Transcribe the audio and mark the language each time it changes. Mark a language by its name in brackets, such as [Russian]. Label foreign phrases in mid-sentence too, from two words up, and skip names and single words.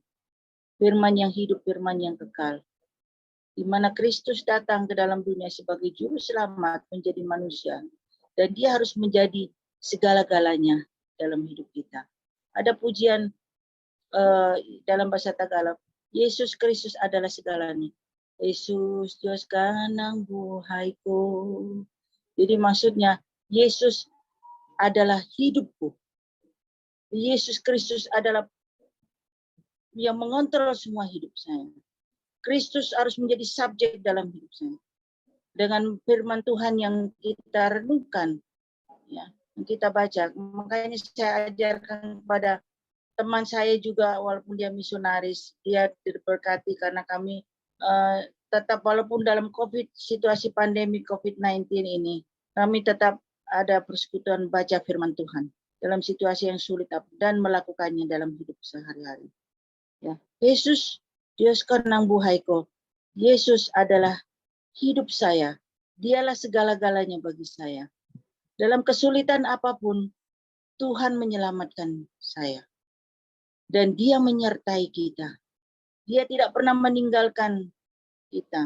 [Indonesian] Firman yang hidup, firman yang kekal. Di mana Kristus datang ke dalam dunia sebagai juru selamat menjadi manusia. Dan dia harus menjadi segala-galanya dalam hidup kita. Ada pujian dalam bahasa Tagalog, Yesus Kristus adalah segalanya. [Filipino] Yesus Diyos ka ng buhay ko. [Indonesian] Jadi maksudnya Yesus adalah hidupku. Yesus Kristus adalah yang mengontrol semua hidup saya. Kristus harus menjadi subjek dalam hidup saya. Dengan firman Tuhan yang kita renungkan, ya, yang kita baca. Makanya saya ajarkan kepada teman saya juga, walaupun dia misionaris, dia diberkati karena kami tetap walaupun dalam situasi pandemi COVID-19 ini, kami tetap ada persekutuan baca firman Tuhan dalam situasi yang sulit dan melakukannya dalam hidup sehari-hari. Ya, Yesus, [Filipino] Diyos ka ng buhay ko. [Indonesian] Yesus adalah hidup saya. Dialah segala-galanya bagi saya. Dalam kesulitan apapun, Tuhan menyelamatkan saya. Dan dia menyertai kita. Dia tidak pernah meninggalkan kita.